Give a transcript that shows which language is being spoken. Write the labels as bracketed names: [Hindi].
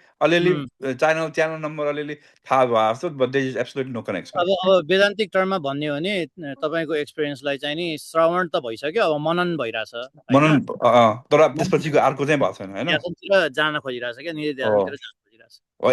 [English] Okay, channel number but there is absolutely no connection. [Nepali] अब वेदान्तिक टर्ममा भन्ने हो भने तपाईको एक्सपिरियन्सलाई चाहिँ नि श्रवण त भइसक्यो अब मनन भइराछ मनन तर त्यसपछिको अर्को चाहिँ भएको छैन हैन ध्यानतिर जान खोजिराछ के निधिध्यासनतिर जान खोजिराछ